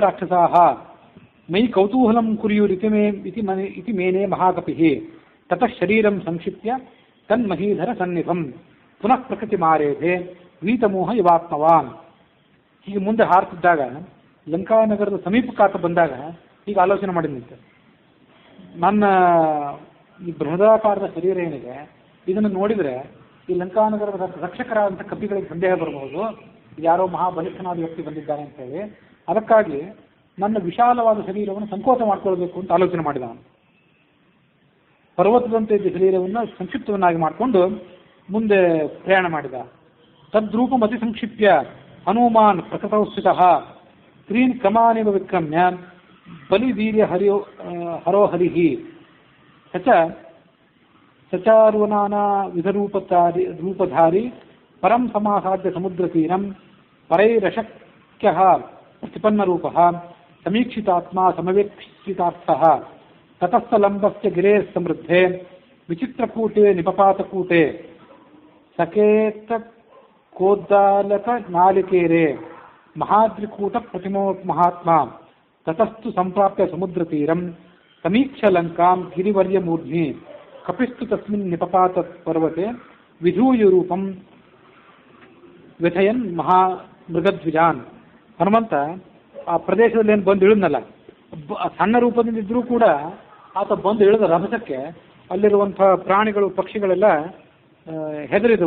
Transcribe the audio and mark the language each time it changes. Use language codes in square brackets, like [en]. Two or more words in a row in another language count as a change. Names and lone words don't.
[sa] ರಾಕ್ಷಸಾಃ ಮೈ ಕೌತೂಹಲಂ ಕುರ್ಯುರಿತಿ ಮೇನೆ ಮಹಾಕಪಿಃ ತತಃ ಶರೀರಂ ಸಂಕ್ಷಿಪ್ಯ ತನ್ಮಹೀಧರ ಸನ್ನಿಧಂ ಪುನಃ ಪ್ರಕೃತಿ ಮಾರೇಧೆ ವೀತಮೋಹ ಇವಾತ್ಮವಾನ್. [kn] ಹೀಗೆ ಮುಂದೆ ಹಾರ್ತಿದ್ದಾಗ ಲಂಕಾನಗರದ ಸಮೀಪಕ್ಕಾತ ಬಂದಾಗ ಹೀಗೆ ಆಲೋಚನೆ ಮಾಡಿದಂತೆ, ನನ್ನ ಈ ಬೃಹದಾಕಾರದ ಶರೀರ ಏನಿದೆ ಇದನ್ನು ನೋಡಿದರೆ ಈ ಲಂಕಾನಗರದ ರಕ್ಷಕರಾದಂಥ ಕಪಿಗಳಿಗೆ ಸಂದೇಹ ಬರಬಹುದು, ಯಾರೋ ಮಹಾಬಲಿಷ್ಠನಾದ ವ್ಯಕ್ತಿ ಬಂದಿದ್ದಾನೆ ಅಂತ ಹೇಳಿ. ಅದಕ್ಕಾಗಿ ನನ್ನ ವಿಶಾಲವಾದ ಶರೀರವನ್ನು ಸಂಕೋಚ ಮಾಡಿಕೊಳ್ಬೇಕು ಅಂತ ಆಲೋಚನೆ ಮಾಡಿದ. ಪರ್ವತದಂತೆ ಇದ್ದ ಶರೀರವನ್ನು ಸಂಕ್ಷಿಪ್ತವನ್ನಾಗಿ ಮಾಡಿಕೊಂಡು ಮುಂದೆ ಪ್ರಯಾಣ ಮಾಡಿದ. [sa] ತದ್ರೂಪಂ ಅತಿ ಸಂಕ್ಷಿಪ್ಯ ಹನುಮಾನ್ ಪ್ರಕೃತೌ ಸ್ಥಿತಃ ಸ್ತ್ರೀನ್ ಕಮಾನಿವ ವಿಕ್ರಮ್ಯ ಬಲಿವೀರ್ಯ ಹರೋಹರಿ ಸಚಾರ್ವನಾನಾ ವಿಧರೂಪಧಾರಿ ಪರಂ ಸಮಾಸಾಧ್ಯ ಸಮುದ್ರತೀರಂ ಪರೈರಶಕ್ಯಃ ಪ್ರತಿಪನ್ನರೂಪಃ ಸಮೀಕ್ಷಿತಾತ್ಮ ಸಮವೇಕ್ಷಿತಾರ್ಥಃ ತತಸ್ಥಲಂಬಸ್ಯ ಗಿರೇಃ ಸಮೃದ್ಧೆ ವಿಚಿತ್ರಕೂಟೆ ನಿಪಪಾತಕೂಟೆ ಸಕೇತಕೋದ್ದಾಲಕ ನಾಲಿಕೇರೆ ಮಹಾದ್ರಿಕೂಟ ಪ್ರತಿಮೋ ಮಹಾತ್ಮ ತತಸ್ತು ಸಂಪ್ರಾಪ್ಯ ಸಮುದ್ರತೀರಂ ಸಮೀಕ್ಷ ಲಂಕಾಂ ಗಿರಿವರ್ಯಮೂರ್ಧ್ನಿ ಕಪಿಸ್ತು ತಸ್ಮಿನ್ ನಿಪಪಾತ ಪರ್ವತೆ ವಿಧೂಯರೂಪಂ ವ್ಯಥಯನ್ ಮಹಾ ಮೃಗದ್ವಿಜಾನ್. [kn] ಹನುಮಂತ ಆ ಪ್ರದೇಶದಲ್ಲಿ ಏನು ಬಂದು ಇಳಿದ್ನಲ್ಲ, ಸಣ್ಣ ರೂಪದಿಂದ ಇದ್ರೂ ಕೂಡ ಆತ ಬಂದು ಇಳಿದ ರಭಸಕ್ಕೆ ಅಲ್ಲಿರುವಂಥ ಪ್ರಾಣಿಗಳು ಪಕ್ಷಿಗಳೆಲ್ಲ ಹೆದರಿದವು.